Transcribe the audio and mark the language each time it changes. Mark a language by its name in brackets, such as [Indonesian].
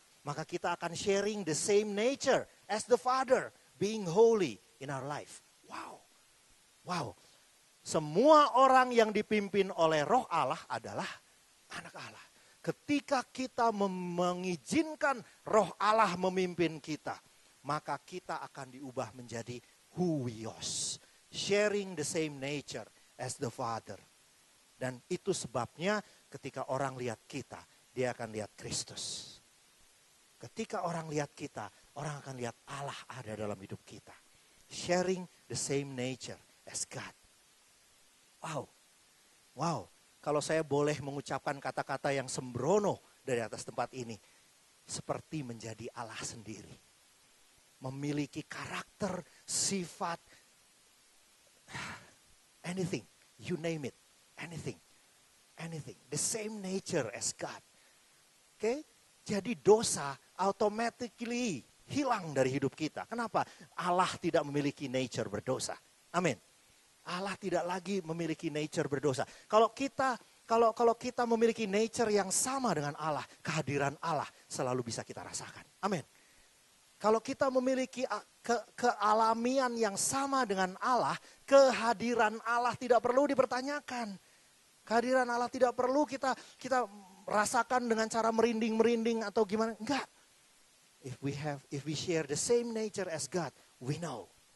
[Indonesian] maka kita akan [English] sharing the same nature as the Father, being holy in our life. Wow. Wow. [Indonesian] Semua orang yang dipimpin oleh Roh Allah adalah anak Allah. Ketika kita mengizinkan Roh Allah memimpin kita, maka kita akan diubah menjadi huios, [English] sharing the same nature as the Father. [Indonesian] Dan itu sebabnya ketika orang lihat kita, dia akan lihat Kristus. Ketika orang lihat kita, orang akan lihat Allah ada dalam hidup kita. [English] Sharing the same nature as God. [Indonesian] Wow. Wow. Kalau saya boleh mengucapkan kata-kata yang sembrono dari atas tempat ini. Seperti menjadi Allah sendiri. Memiliki karakter, sifat, [English] anything, you name it, anything. The same nature as God. [Indonesian] Oke, jadi dosa automatically hilang dari hidup kita. Kenapa? Allah tidak memiliki nature berdosa. Amin. Allah tidak lagi memiliki nature berdosa. Kalau kita memiliki nature yang sama dengan Allah, kehadiran Allah selalu bisa kita rasakan. Amin. Kalau kita memiliki kealamian yang sama dengan Allah, kehadiran Allah tidak perlu dipertanyakan. Kehadiran Allah tidak perlu kita rasakan dengan cara merinding atau gimana. Enggak. [English] If we share the same nature as God, we know.